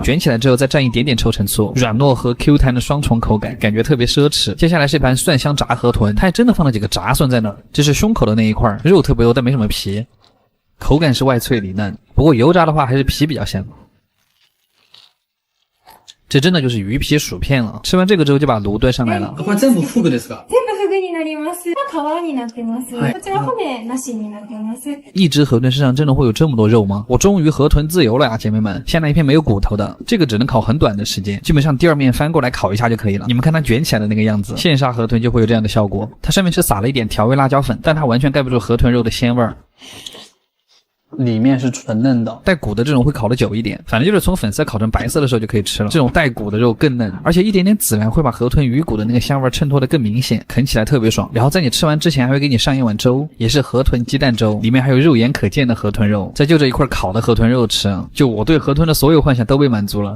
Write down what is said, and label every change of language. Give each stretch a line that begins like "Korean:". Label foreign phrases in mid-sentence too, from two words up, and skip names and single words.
Chinese: 卷起来之后再蘸一点点抽成醋，软糯和 Q 弹的双重口感，感觉特别奢侈。接下来是一盘蒜香炸河豚，它还真的放了几个炸蒜在那儿，这是胸口的那一块，肉特别多，但没什么皮，口感是外脆里嫩，不过油炸的话还是皮比较香。这真的就是鱼皮薯片了。吃完这个之后就把炉端上来了。
Japanese: これ全部フグですか？全部フグになります。皮になってます。こちら骨なしになってます。
Chinese: 一只河豚身上真的会有这么多肉吗？我终于河豚自由了呀，姐妹们！下来一片没有骨头的，这个只能烤很短的时间，基本上第二面翻过来烤一下就可以了。你们看它卷起来的那个样子，现杀河豚就会有这样的效果。它上面是撒了一点调味辣椒粉，但它完全盖不住河豚肉的鲜味儿。里面是纯嫩的，带骨的这种会烤得久一点，反正就是从粉色烤成白色的时候就可以吃了。这种带骨的肉更嫩，而且一点点孜然会把河豚鱼骨的那个香味衬托得更明显，啃起来特别爽。然后在你吃完之前还会给你上一碗粥，也是河豚鸡蛋粥，里面还有肉眼可见的河豚肉，再就这一块烤的河豚肉吃，就我对河豚的所有幻想都被满足了。